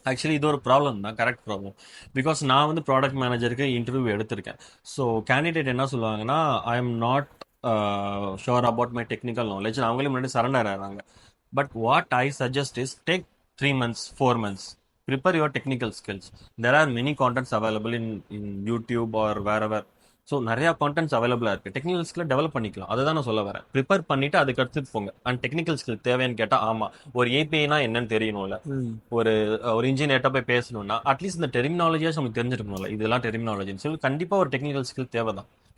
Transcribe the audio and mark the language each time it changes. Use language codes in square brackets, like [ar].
[ta] Actually இது ஒரு problem தான், கரெக்ட் ப்ராப்ளம். பிகாஸ் நான் வந்து ப்ராடக்ட் மேனேஜருக்கு இன்டர்வியூ எடுத்திருக்கேன். [en] so candidate [ta] என்ன சொல்லுவாங்கன்னா, [en] I am not sure about my technical knowledge. [ta] அவங்களே முன்னாடி சரண்டர் ஆகிறாங்க. [en] But what I suggest is take 3 months 4 months, prepare your technical skills. There are many contents available in YouTube or wherever. [ta] So நிறைய contents அவைலபிளாக இருக்குது. Technical skill develop பண்ணிக்கலாம், அதுதான் நான் சொல்ல வரேன். ப்ரிப்பேர் பண்ணிட்டு அதுக்கு அடுத்து போங்க. அண்ட் டெக்னிக்கல் ஸ்கில் தேவைன்னு கேட்டால் ஆமாம், ஒரு ஏபிஐனா என்னன்னு தெரியணும்ல. ம். ஒரு ஒரு இன்ஜினியர்கிட்ட போய் பேசணும்னா அட்லீஸ்ட் இந்த டெர்மினாலஜியாஸ் உங்களுக்கு தெரிஞ்சிருக்கணும்ல, இதெல்லாம் டெர்மினாலஜின்னு சொல்லி கண்டிப்பாக ஒரு டெக்னிக்கல் ஸ்கில் தேவை தான்.